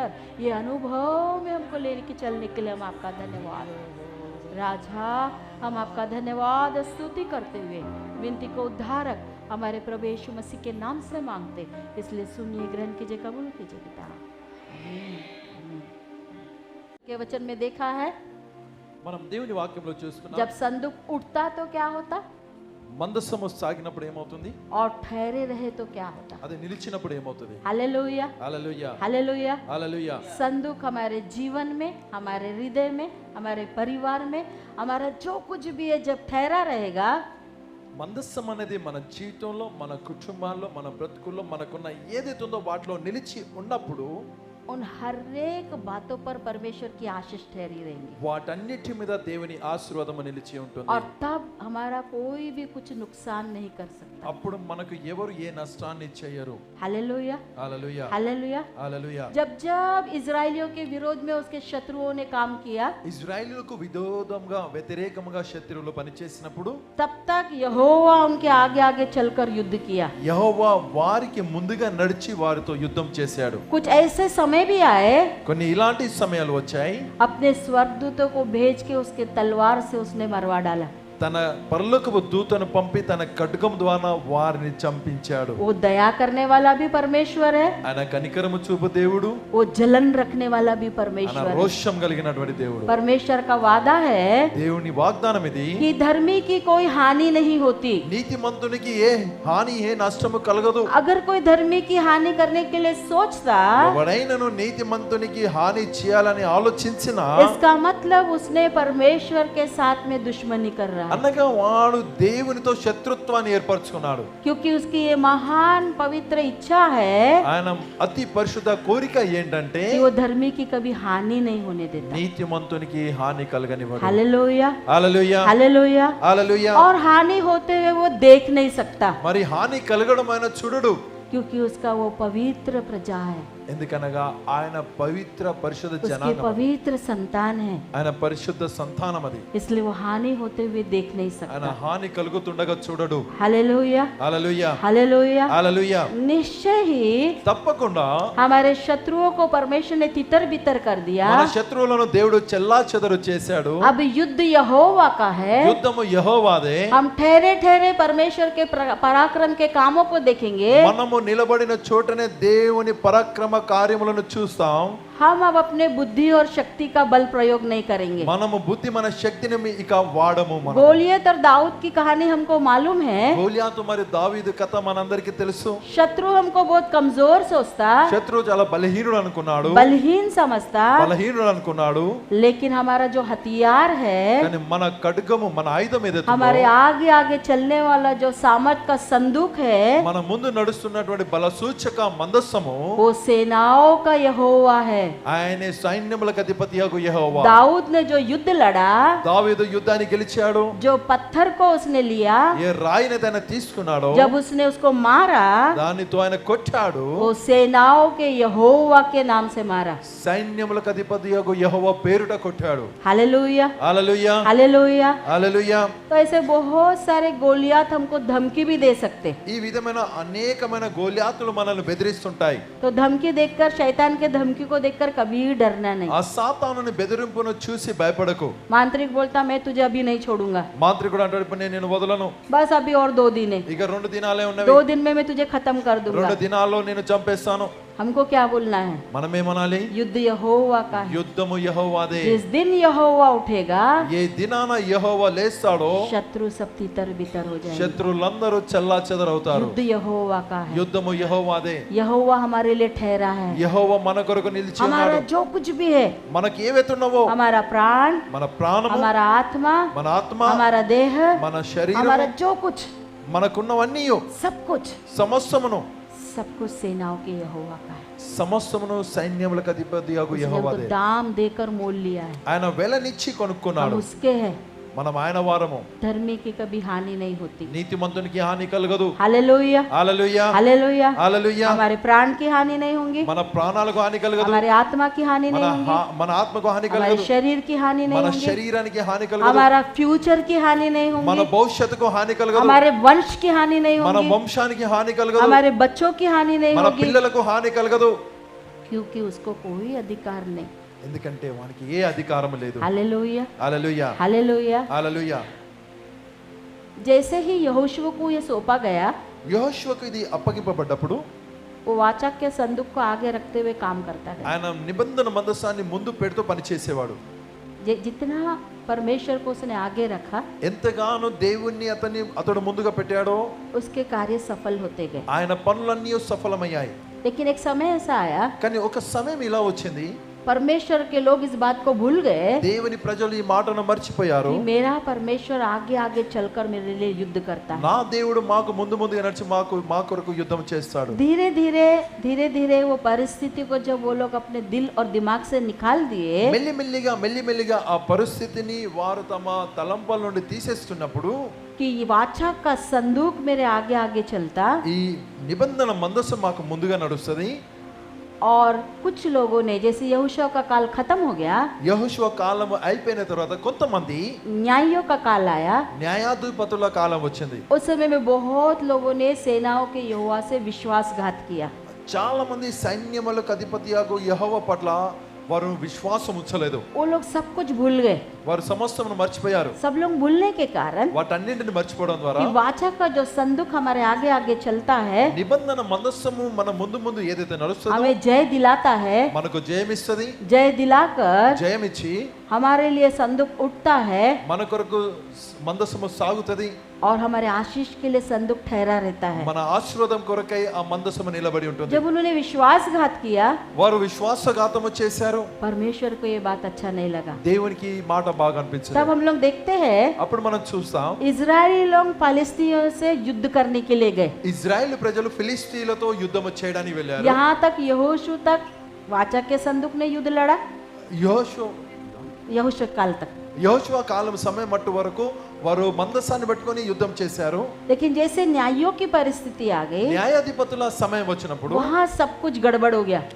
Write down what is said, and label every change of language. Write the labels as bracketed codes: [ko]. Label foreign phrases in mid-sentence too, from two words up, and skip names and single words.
[hi] ये अनुभव में हमको लेके चलने के लिए हम आपका धन्यवाद राजा, हम आपका धन्यवाद स्तुति करते हुए विनती को उद्धारक हमारे प्रभु यीशु मसीह के नाम से मांगते, इसलिए सुनिए, ग्रहण कीजिए, कबूल कीजिए पिता। के वचन में देखा है [te] మనం దేవుని వాక్యంలో చూస్తున్నాం, [hi] जब संदूक उठता तो क्या होता, [te] మందసము సాగినప్పుడు ఏమవుతుంది, [hi] और ठहरे रहे तो क्या होता। [te] అది నిలిచినప్పుడు ఏమవుతుంది। [hi] हालेलुया [te] హల్లెలూయా [hi] हालेलुया। [te] హల్లెలూయా। [hi] संदूक हमारे जीवन में, हमारे हृदय में, हमारे परिवार में, हमारा जो कुछ भी है जब ठहरा रहेगा, [te] మందస్సం అనేది మన జీవితంలో, మన కుటుంబాల్లో, మన బ్రతుకుల్లో మనకున్న ఏదైతే ఉందో వాటిలో నిలిచి ఉన్నప్పుడు [hi] उन हर एक बातों पर परमेश्वर की आशीष ठहरी रहेंगी, [te] వాటన్నిటి మీద దేవుని ఆశీర్వాదము నిలిచి ఉంటుంది। [hi] और तब हमारा कोई भी कुछ नुकसान नहीं कर सकता। [te] అప్పుడు మనకు ఎవరు ఏ నష్టాన్ని చేయరు। [hi] हालेलुया [te] హల్లెలూయా [hi] हालेलुया। [te] హల్లెలూయా। [hi] जब जब इजराइलियों के विरोध में उसके शत्रुओं ने काम किया, [te] ఇజ్రాయేలులకు విరోధంగా వ్యతిరేకంగా శత్రువులు పనిచేసినప్పుడు [hi] तब तक यहोवा उनके आगे आगे चलकर युद्ध किया। [te] యెహోవా వారికి ముందుగా నడిచి వారితో యుద్ధం చేశాడు। [hi] कुछ ऐसे समय भी आए, [te] కొన్ని ఇలాంటి సమయాలు వచ్చాయి, [hi] अपने स्वर्गदूतों को भेज के उसके तलवार से उसने मरवा डाला। [te] తన పరలోకపు దూతను పంపి తన ఖడ్గం ద్వారా వారిని చంపించాడు। [hi] वो दया करने वाला भी परमेश्वर है, [te] ఆయన కనికరము చూపు దేవుడు, [hi] वो जलन रखने वाला भी [te] ఆయన [hi] परमेश्वर है। [te] రోషం కలిగినటువంటి దేవుడు। [hi] परमेश्वर का वादा है [te] దేవుని వాగ్దానం ఇది, [hi] कि धर्मी की कोई हानि नहीं होती। [te] నీతిమంతునికి ఏ హాని ఏ నష్టము కలగదు। [hi] अगर कोई धर्मी की हानि करने के लिए सोचता, [te] ఎవడైనను నీతిమంతునికి హాని చేయాలని ఆలోచించినా [hi] इसका मतलब उसने परमेश्वर के साथ में दुश्मनी कर रहा है, [te] అనగా వాడు దేవునితో శత్రుత్వాన్ని ఏర్పరచుకున్నాడు। [hi] क्योंकि उसकी ये महान पवित्र इच्छा है [te] ఆయన అతి పరిశుద్ధ కోరిక ఏంటంటే [hi] कि वो धर्मी की कभी हानि नहीं होने देता। [te] నీతిమంతునికి హాని కలగనివ్వడు। [hi] हालेलुया [te] హల్లెలూయా [hi] हालेलुया। [te] హల్లెలూయా। [hi] और हानि होते हुए वो देख नहीं सकता, [te] మరి హాని కలగడం ఆయన చూడడు, [hi] क्योंकि उसका वो पवित्र प्रजा है, [te] ఎందుకనగా ఆయన పవిత్ర పరిశుద్ధ [hi] उसकी [te] జనాంగం, [hi] पवित्र संतान है, [te] ఆయన పరిశుద్ధ సంతానం అది। [hi] इसलिए वो हानि होते हुए देख नहीं [te] ఆయన [hi] सकता। [te] హాని కలుగుతుండగా చూడడు। [hi] हालेलुया [te] హల్లెలూయా [hi] हालेलुया। [te] హల్లెలూయా। [hi] निश्चय ही [te] తప్పకుండా [hi] हमारे शत्रुओं को परमेश्वर ने तितर बितर कर दिया। [te] మన శత్రువులను దేవుడు చెల్లాచెదరు చేశాడు। [hi] अब युद्ध यहोवा का है, [te] యుద్ధము యెహోవాదే। [hi] हम ठहरे ठहरे परमेश्वर के पराक्रम के कामों को देखेंगे। [te] మనము నిలబడిన చోటనే దేవుని పరాక్రమ కార్యములను చూస్తాం। [hi] हम अब अपने बुद्धि और शक्ति का बल प्रयोग नहीं करेंगे। [te] మనము బుద్ధి మన శక్తిని ఇక వాడము। మనం [hi] गोलियत और दाऊद की कहानी हमको मालूम है। [te] గోలియాతు మరి దావీదు కథ మనందరికీ తెలుసు। [hi] शत्रु हमको बहुत कमजोर सोचता, [te] శత్రువు చాలా బలహీనుడు అనుకున్నాడు, [hi] बलहीन समझता, [te] బలహీనుడు అనుకున్నాడు। [hi] लेकिन हमारा जो हथियार है, [te] కానీ మన ఖడ్గము, మన ఆయుధం ఏదైతే [hi] हमारे [te] ఉందో, [hi] आगे आगे चलने वाला जो सामर्थ का संदूक है, [te] మన ముందు నడుస్తున్నటువంటి బల సూచక మందస్సము [hi] वो सेनाओं का यहोवा है। [te] ఆయనే సైన్యములకు అధిపతియగు యెహోవా। [hi] दाऊद ने जो युद्ध लड़ा, [te] దావీదు యుద్ధాన్ని గెలిచాడు। [hi] जो पत्थर को उसने लिया, [te] ఏ రాయిని ఆయన తీసుకున్నాడో [hi] जब उसने उसको मारा, [te] దానితో ఆయన కొట్టాడు। [hi] वो सेनाओं के यहोवा के नाम से मारा। [te] సైన్యములకు అధిపతియగు యెహోవా పేరుట కొట్టాడు। [hi] हालेलुया [te] హల్లెలూయా [hi] हालेलुया। [te] హల్లెలూయా। [hi] तो ऐसे बहुत सारे गोलियात हमको धमकी भी दे सकते, [te] ఈ విధమైన అనేకమైన గోలియాతులు మనల్ని బెదిరిస్తుంటాయి। [hi] तो धमकी देखकर, शैतान के धमकी को देख देखकर कभी डरना नहीं। [te] ఆ సాతానుని బెదిరింపును చూసి భయపడకు. [hi] मांत्रिक बोलता मैं तुझे अभी नहीं छोड़ूंगा, [te] మాంత్రికుడు అంటాడు ఇప్పుడు నేను నిన్ను వదలను, [hi] बस अभी और 2 दिन है, [te] ఇక 2 దినాలే ఉన్నవి, [hi] 2 दिन में मैं तुझे खत्म कर [te] 2 [hi] दूंगा। [te] దినాల్లో నేను చంపేస్తాను. [hi] हमको क्या बोलना है? [te] మనం ఏమనాలి? [hi] युद्ध यहोवा का है। [te] యుద్ధము యెహోవాదే. [hi] जिस दिन यहोवा उठेगा [te] ఏ దినాన యెహోవా లేస్తాడో [hi] शत्रु सब तितर बितर हो जाएंगे। [te] శత్రులందరూ చెల్లాచెదరవుతారు. [hi] युद्ध यहोवा का है। [te] యుద్ధము యెహోవాదే. [hi] यहोवा हमारे लिए ठहरा है। [te] యెహోవా మన కొరకు నిలిచి [hi] हमारा [te] ఉన్నాడు. [hi] जो कुछ भी है, [te] మనకి ఏవైతున్నావో, [hi] हमारा प्राण, [te] మన ప్రాణము, [hi] हमारा आत्मा, [te] మన ఆత్మ, [hi] हमारा देह, [te] మన శరీరము, [hi] हमारा जो कुछ, [te] మనకున్నవన్నీ [hi] सब कुछ, [te] సమస్తమును [hi] सब कुछ सेनाओं के यहोवा का है। [te] సమస్తమును సైన్యములకు అధిపతియగు [hi] उसने हमको [te] యెహోవాదే. [hi] दाम देकर मोल लिया है। [te] ఆయన వెలనిచ్చి [hi] हम [te] కొనుక్కున్నాడు. [hi] उसके हैं। [te] మనం ఆయన వారము. [hi] धर्मी की कभी हानि नहीं होती। [te] నీతిమంతునికి హాని కలగదు. [hi] हालेलुया, [te] హల్లెలూయా, [hi] हालेलुया। [te] హల్లెలూయా. [hi] हमारे प्राण की हानि नहीं होंगी, [te] మన ప్రాణాలకు హాని కలగదు, [hi] हमारे आत्मा की हानि [te] మన [hi] नहीं होगी, [te] మన ఆత్మకు హాని [hi] हमारे [te] కలగదు, [hi] शरीर की हानि नहीं [te] మన [hi] होगी, [te] శరీరానికి హాని కలగదు, [hi] हमारा फ्यूचर की हानि नहीं [te] మన [hi] होगी, [te] భవిష్యత్తుకు హాని కలగదు, [hi] हमारे वंश की हानि नहीं [te] మన [hi] होगी, [te] వంశానికి హాని కలగదు, [hi] हमारे बच्चों की हानि नहीं [te] మన [hi] होगी, [te] పిల్లలకు హాని కలగదు. [hi] क्योंकि उसको कोई अधिकार नहीं। [te] ఎందుకంటే వానికి ఏ అధికారం లేదు. [hi] हालेलुया, [te] హల్లెలూయా, [hi] हालेलुया। [te] హల్లెలూయా. [hi] जैसे ही यहोशू को ये सौंपा गया, [te] యెహోషువకు ఇది అప్పగింపబడ్డప్పుడు [hi] वो वाचा के संदूक को आगे रखते हुए काम करता है। [te] ఆయన నిబంధన మందసాన్ని ముందు పెడుతూ పనిచేసేవాడు. [hi] जितना परमेश्वर को उसने आगे रखा, [te] ఎంతగానో దేవుణ్ణి అతడు ముందుగా పెట్టాడో [hi] उसके कार्य सफल होते गए। [te] ఆయన పనులన్నీ సఫలమయ్యాయి. [hi] लेकिन एक समय ऐसा आया, [te] కానీ ఒక సమయం ఇలా వచ్చింది, [hi] परमेश्वर के लोग इस बात को भूल गए [te] దేవుని ప్రజలు ఈ మాటను మర్చిపోయారు. [hi] कि मेरा परमेश्वर आगे आगे चलकर मेरे लिए युद्ध करता है। [te] నా దేవుడు మాకు ముందు ముందుగా నడిచి మా కొరకు యుద్ధం చేస్తాడు. [hi] धीरे धीरे वो परिस्थिति को जब वो लोग अपने दिल और दिमाग से निकाल दिए, [te] మెల్లిమెల్లిగా ఆ పరిస్థితిని వారు తమ తలంపాల నుండి తీసేస్తున్నప్పుడు [hi] कि ये वाचा का संदूक मेरे आगे आगे चलता, [te] ఈ నిబంధన మందసం మాకు ముందుగా నడుస్తుంది. [hi] और कुछ लोगों ने, जैसे यहोशू का काल खत्म हो गया, [te] యెహోషువ కాలం అయిపోయిన తర్వాత కొంతమంది [hi] न्यायों का काल आया। [te] న్యాయాధిపతుల కాలం వచ్చింది. [hi] उस समय में बहुत लोगों ने सेनाओं के यहोवा से विश्वासघात किया। [te] చాలా మంది సైన్యములకు అధిపతియాగు యెహోవా పట్ల వారు విశ్వాసం ఉంచలేదు. [hi] वो लोग सब कुछ भूल गए। [te] వారు సమస్తమును మర్చిపోయారు. [hi] सब लोग भूलने के कारण [te] వాటన్నింటిని మర్చిపోవడం ద్వారా [hi] कि वाचा का जो संदूक हमारे आगे आगे चलता है, [te] నిబంధన మందస్సము మన ముందు ముందు ఏదైతే నడుస్తుందో [hi] हमें जय दिलाता है, [te] మనకు జయమిస్తది. [hi] जय दिलाकर [te] జయమిచ్చి [hi] हमारे लिए संदूक उठता है [te] మన కొరకు మందస్సము సాగుతది. [hi] और हमारे आशीष के लिए संदूक ठहरा रहता है। [te] మన ఆశీర్వాదం కొరకై ఆ మందస్సము నిలబడి ఉంటుంది. [hi] जब उन्होंने विश्वासघात किया, [te] వారు విశ్వాసఘాతము చేశారు. [hi] परमेश्वर को ये बात अच्छा नहीं लगा। [te] దేవునికి ఈ మాట బాగా అనిపించలేదు. [hi] तब हम लोग देखते हैं [te] అప్పుడు మనం చూస్తాం [hi] इजरायली लोग फालिस्तीनियों से युद्ध करने के लिए गए। [te] ఇజ్రాయెల్ ప్రజలు ఫిలిస్తీన్లతో యుద్ధం చేయడానికి వెళ్ళారు. [hi] यहाँ तक यहोशू तक वाचा के संदूक ने युद्ध लड़ा, यहोशू काल तक। [te] యెహోషువ కాలం సమయం మట్టు వరకు వారు మందసాన్ని పట్టుకొని యుద్ధం చేశారు. [hi] लेकिन जैसे न्यायों की परिस्थिति आ गई, [te] న్యాయాధిపతుల సమయం వచ్చినప్పుడు [hi] वहाँ सब कुछ गड़बड़ हो गया।